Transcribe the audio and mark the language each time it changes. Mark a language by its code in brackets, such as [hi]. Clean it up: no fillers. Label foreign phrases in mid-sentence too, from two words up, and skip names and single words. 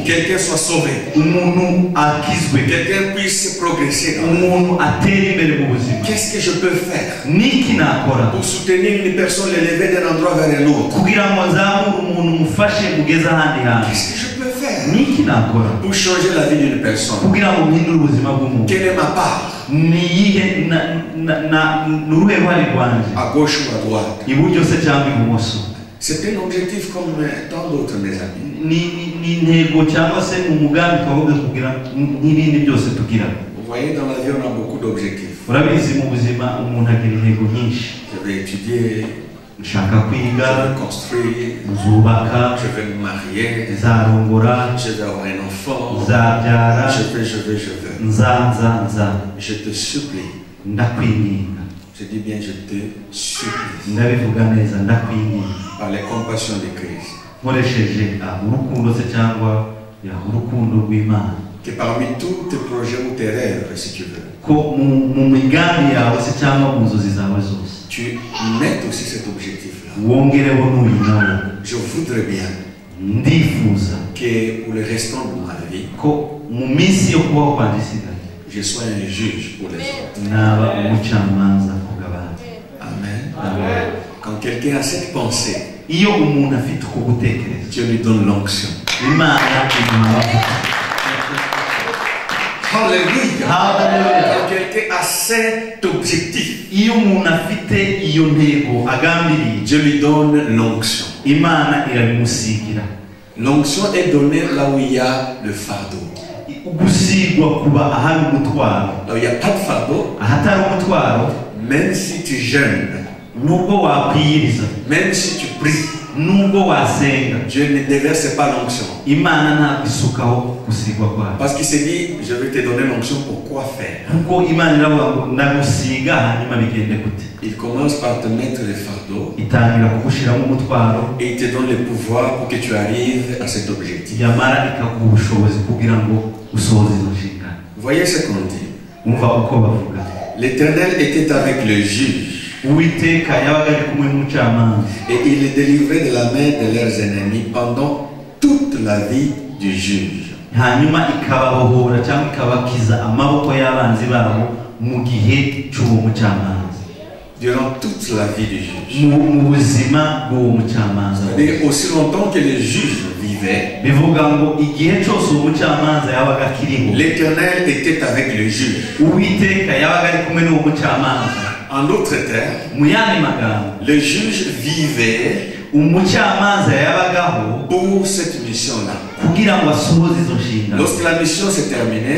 [fr] quelqu'un soit sauvé, [rw] umuntu akizwe, [fr] quelqu'un puisse progresser dans la vie? [rw] umuntu atera imbere mu buzima? [fr] Qu'est-ce que je peux faire [rw] Niki nakora [fr] pour soutenir une personne, l'élever d'un endroit vers un autre? [rw] kugira ngo nzamure umuntu mufashe kugeza ahandi hantu? [fr] Qu'est-ce que je peux faire [rw] Niki nakora [fr] pour changer la vie d'une personne? [rw] kugira ngo mpindure ubuzima bw'umuntu? [fr] Quelle est ma part? [rw] Ni iyihe ni uruhe ruhare rwanjye, [fr] À gauche ou à droite? [rw] iburyo se cyangwa ibumoso? [fr] C'est un objectif comme tant d'autres, mes amis. [rw] Ni intego cyangwa se ni umugambi twagombye kugira nk'ibindi byose tugira. [fr] Vous voyez, dans la vie, on a beaucoup d'objectifs. [rw] Urabizi mu buzima umuntu agira intego nyinshi. [fr] Je vais étudier, [rw] Nshaka [fr] je [rw] kwiga, [fr] vais construire, [rw] nzubaka, [fr] je vais me marier, [rw] nzarongora, [fr] je vais avoir un enfant, [rw] nzabyara, [fr] je veux. [rw] nza. [fr] Je te supplie, [rw] Ndakwinginga, [fr] je dis bien je te supplie, [rw] ndabivuga neza, ndakwinginga [fr] par les compassions de Christ, [rw] nkoresheje urukundo se cyangwa urukundo rw'Imana, [fr] que parmi tous tes projets ou tes rêves, si tu veux, [rw] ko mu migambi yawe se cyangwa mu nzozi zawe zose [fr] tu mettes aussi cet objectif-là. [rw] wongereho n'uyu nawe. [fr] Je voudrais bien [rw] Ndifuza [fr] que pour le restant de ma vie, [rw] ko mu minsi yo kubaho kwanjye isigaye [fr] je sois un juge pour les autres. [rw] naba umucamanza ku bw'abandi. [fr] Amen. [rw] Amen. [fr] Quand quelqu'un a cette pensée, [rw] iyo umuntu afite uko gutekereza [fr] Dieu lui donne l'onction. [rw] imana imuha. [fr] Alléluia. [rw] Hallelujah. [fr] Quand quelqu'un a cet objectif, [rw] iyo umuntu afite iyo ntego agambiriye [fr] Dieu lui donne l'onction. [rw] imana irabimusigira. [fr] L'onction est donnée là où il y a le fardeau. [rw] gusigwa kuba ahari umutwaro. [fr] Là où il n'y a pas de fardeau, [rw] ahatari umutwaro, [fr] même si tu jeûnes, [rw] nubwo wakwiyiriza, [fr] même si tu pries, [rw] nubwo wasenga, [fr] Dieu ne déverse pas l'onction. [rw] imana ntabwo isukaho gusigwa kwayo. [fr] Parce qu'il s'est dit, je vais te donner l'onction pour quoi faire. [rw] kuko imana iravuga ngo ndagusiga hanyuma bigende gute. [fr] Il commence par te mettre le fardeau [rw] itangira kugushyiramo umutwaro, [fr] et il te donne le pouvoir pour que tu arrives à cet objectif. [rw] yamara ikaguha ubushobozi kugira ngo usohoze izo nshingano. [fr] Vous voyez ce qu'on dit? [rw] umva uko bavuga. [fr] L'Éternel était avec le juge [rw] uwiteka yabaga ari kumwe n'umucamanza, [fr] et il les délivrait de la main de leurs ennemis pendant toute la vie du juge. [rw] hanyuma ikababohora cyangwa ikabakiza amaboko y'abanzi babo mu gihe cy'uwo mucamanza, [fr] Durant toute la vie du juge. [rw] mu buzima bw'uwo mucamanza. [fr] C'est-à-dire aussi longtemps que le juge vivait, [rw] bivuga ngo igihe cyose uwo mucamanza yabaga akiriho, [fr] l'Éternel était avec le juge. [rw] uwiteka yabaga ari kumwe n'uwo mucamanza. [fr] En d'autres termes, [rw] mu yandi magambo, [fr] le juge vivait [rw] umucamanza yabagaho [fr] pour cette mission-là. [rw] kugira ngo asohoze izo nshingano. [fr] Lorsque la mission s'est terminée,